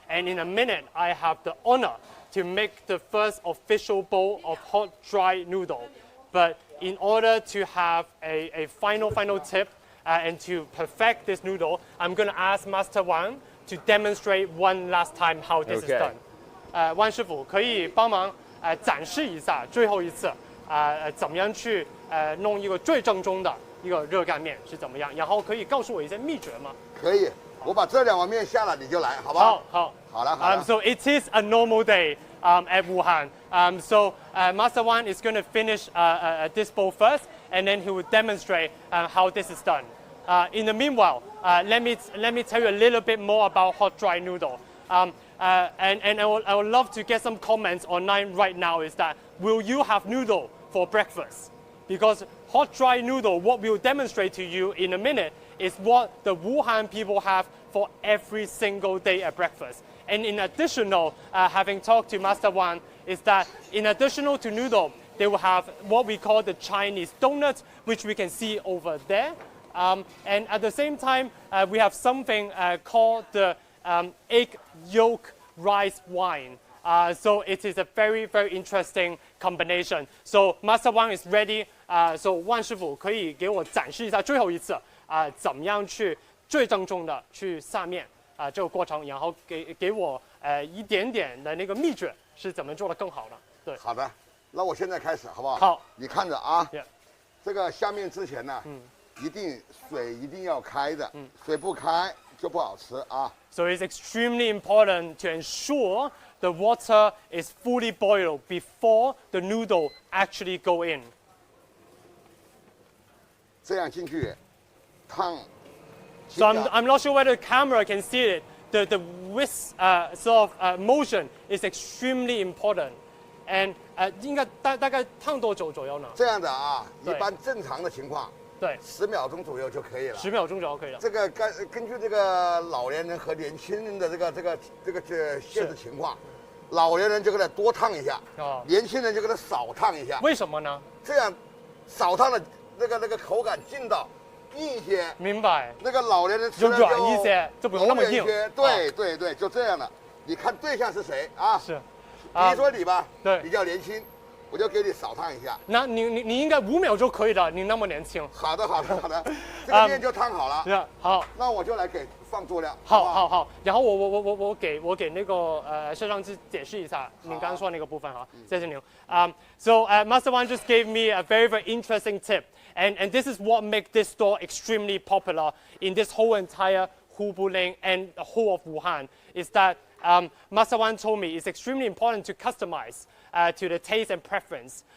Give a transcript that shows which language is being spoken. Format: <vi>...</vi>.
<en>And in a minute, I have the honor to make the first official bowl of hot dry noodle. But in order to have a final tip and to perfect this noodle, I'm going to ask Master Wan to demonstrate one last time how this is done.</en> <zh>Wan 师傅可以帮忙展示一下最后一次怎么样去弄一个最正宗的一个热干面是怎么样，然后可以告诉我一些秘诀吗？可以，我把这2碗面下了，你就来，好不好？好了。</zh> <en>So it is a normal day at Wuhan. So Master Wan is going to finish this bowl first, and then he will demonstrate how this is done. In the meanwhile, let me tell you a little bit more about hot dry noodle. And I would love to get some comments online right now. Is that will you have noodle for breakfast? Because hot dry noodle, what we'll demonstrate to you in a minute, is what the Wuhan people have for every single day at breakfast. And in additional, having talked to Master Wan, is that in additional to noodle, they will have what we call the Chinese donuts, which we can see over there. And at the same time, we have something called the egg yolk rice wine. So it is a very, very interesting combination. So Master Wan is ready. So</en> <zh>万师傅可以给我展示一下最后一次怎么样去最正宗的去下面这个过程，然后给我一点点的那个秘诀是怎么做的更好的。对。好的，那我现在开始好不好？好，你看着啊。 Yeah. 这个下面之前呢，水一定要开的，水不开就不好吃啊。</zh> <en>So it's extremely important to ensure the water is fully boiled before the noodle actually go in.</en> <zh>这样进去烫。</zh> <en>So I'm not sure whether the camera can see it. The whisk sort of motion is extremely important. And</en> <zh>应该大概烫多久左右呢？这样的啊，一般正常的情况，对，10秒钟左右就可以了。 10秒钟就可以了。这个根据这个老年人和年轻人的这个现实情况，老年人就给它多烫一下，年轻人就给它少烫一下。为什么呢？这样少烫的那个口感劲道硬一些。明白。那个老年人吃的软一些，就不用那么硬。对，就这样了。你看对象是谁啊？是。比如说你吧，对，比较年轻，我就给你少烫一下。那你应该5秒就可以了，你那么年轻。好的，好的，好的，这个面就烫好了。好，那我就来给放佐料。好。然后我给那个摄像机解释一下您刚刚说那个部分哈，谢谢您。</zh> <en>So Master Wan just gave me a very interesting tip, and this is what makes this store extremely popular in this whole entire Hubu Lane and the whole of Wuhan. Is that Master Wan told me it's extremely important to customize to the taste and preference.</en>